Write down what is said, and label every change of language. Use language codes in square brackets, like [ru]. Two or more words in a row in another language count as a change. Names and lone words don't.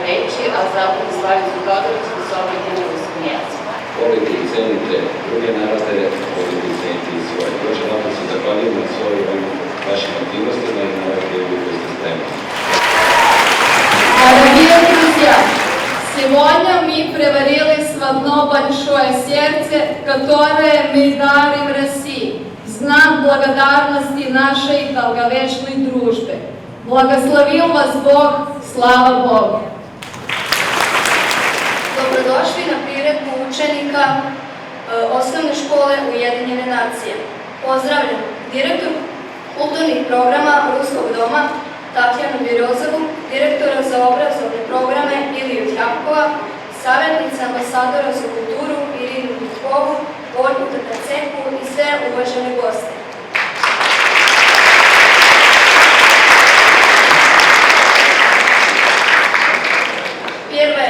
[sr] riječi, a zatim Slavicu Todoriću s objedinjivskom jeziku. Volite i cenite druge narode, volite i cenite i svoje. Još jednom se zahvaljujem na svojim vašim aktivnostima i na ovoj prijevi koji ste spremni. [ru] Дорогие друзья, сегодня мы проварили одно большое сердце, которое мы дарим России, в знак благодарности нашей долговечной дружбы. Благословил вас Бог, слава Богу! [sr] Dobrodošli na priredbu učenika osnovne škole Ujedinjene nacije. Pozdravljam direktor kulturnih programa Ruskog doma Tatjanu Birozovu, direktora za obrazovne programe Iliju Tjapkova, savjetnica ambasadora za kulturu Irinu Vitkovu, Borku Tataceku i sve uvažene goste. [ru] Первое.